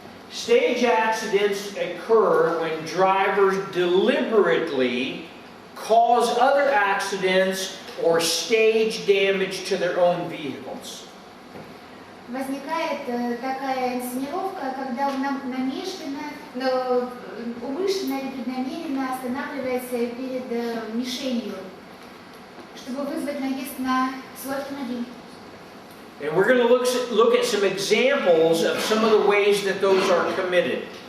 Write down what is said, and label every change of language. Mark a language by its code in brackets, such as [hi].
[en] Stage accidents occur when drivers deliberately cause other accidents or stage damage to their own vehicles. [ru] Возникает такая инсценировка, когда он намешленно, умышленно или преднамеренно останавливается перед мишенью, чтобы вызвать наезд на свой автомобиль. [en] And we're going to look at some examples of some of the ways that those are committed.